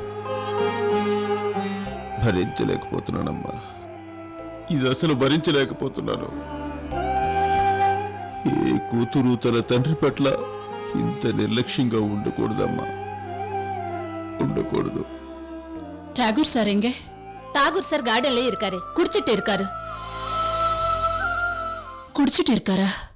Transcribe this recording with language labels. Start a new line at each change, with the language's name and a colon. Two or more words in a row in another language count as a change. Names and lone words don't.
Telugu: భరించలేకపోతున్నానమ్మా, ఇది అసలు భరించలేకపోతున్నాను. ఏ కూతురు తన తండ్రి పట్ల ఇంత నిర్లక్ష్యంగా ఉండకూడదమ్మా, ఉండకూడదు.
Tamil: ఠాగూర్ సార్ எங்க? ఠాగూర్ சார் கார்டன்ல இருக்காரு, குடிச்சிட்டு இருக்காரு. குடிச்சிட்டு இருக்காரா?